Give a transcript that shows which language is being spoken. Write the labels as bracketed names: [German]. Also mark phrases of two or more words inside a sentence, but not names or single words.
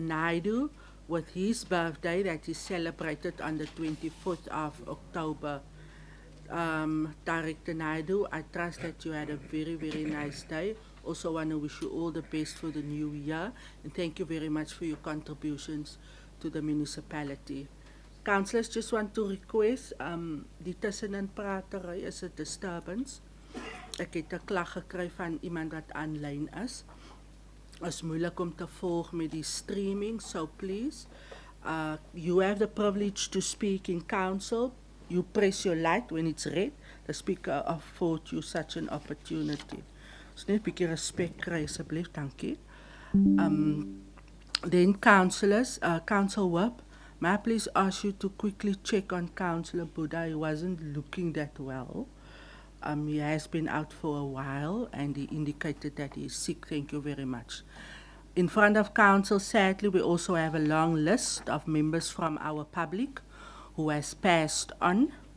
[English] Naidu, with his birthday that is celebrated on the 24th of October. Director Naidu, I trust that you had a very, very nice day. Also want to wish you all the best for the new year, and thank you very much for your contributions to the municipality. Councillors, just want to request, [Afrikaans] die tussenin pratery is 'n disturbance. Ek het 'n klag gekry van iemand wat aanlyn is. Is moeilik om te volg met die streaming, [English] so please, you have the privilege to speak in council. You press your light when it's red. The speaker afford you such an opportunity. [Afrikaans] So net 'n bietjie respek kry asseblief, dankie. [English] Then councillors, Council Whip, may I please ask you to quickly check on Councillor Buddha. He wasn't looking that well. He has been out for a while and he indicated that he is sick. Thank you very much. In front of council, sadly, we also have a long list of members from our public who has passed on.